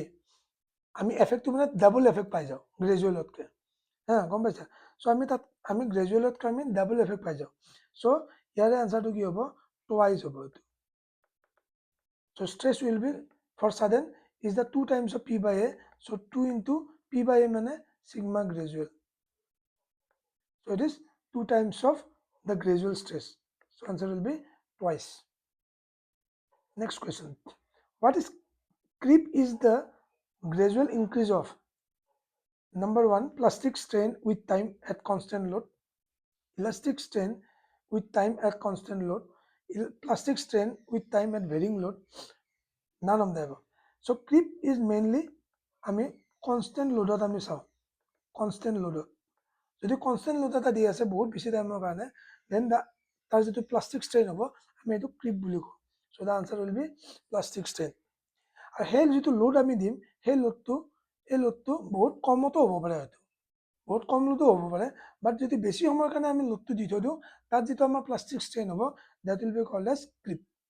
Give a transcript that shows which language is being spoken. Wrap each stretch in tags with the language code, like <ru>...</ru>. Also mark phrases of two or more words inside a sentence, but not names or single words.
<as>আমি এফেক্টটো মানে</as> <en>double effect</en> <as>পাই যাওঁ গ্ৰেজুৱেলতকৈ, হা গম পাইছা? চ' আমি গ্ৰেজুৱেলতকৈ আমি</as> <en>double effect</en> <as>পাই যাওঁ। চ' ইয়াৰে আনচাৰটো কি হ'ব, টুৱাইজ হ'ব এইটো।</as> <en>so stress will be for sudden is the 2 times of P by A, চ' 2 into P by A মানে sigma gradual. So it is 2 times of the gradual stress. So answer will be twice. Next question. What is creep is the gradual increase of number 1 plastic strain with time at constant load, elastic strain with time at constant load, plastic strain with time at varying load, none of the above. So creep is mainly আমি constant loadত</en> <as>আমি চাওঁ,</as> <en>constant loadত</en> <as>যদি</as> <en>constant load</en> <as>এটা দি আছে বহুত বেছি টাইমৰ কাৰণে, দেন তাৰ যিটো</as> <en>plastic strain</en> <as>হ'ব আমি এইটো ক্ৰিপ বুলি কওঁ।</as> <en>so the answer will be plastic strain.</en> <as>আৰু সেই যিটো লোড আমি দিম, সেই লোডটো বহুত কমতো হ'ব পাৰে, হয়তো বহুত কম লোডো হ'ব পাৰে, বাট যদি বেছি সময়ৰ কাৰণে আমি লোডটো দি থৈ দিওঁ, তাত যিটো আমাৰ</as> <en>plastic strain</en> <as>হ'ব,</as> <en>that will be called as creep.</en>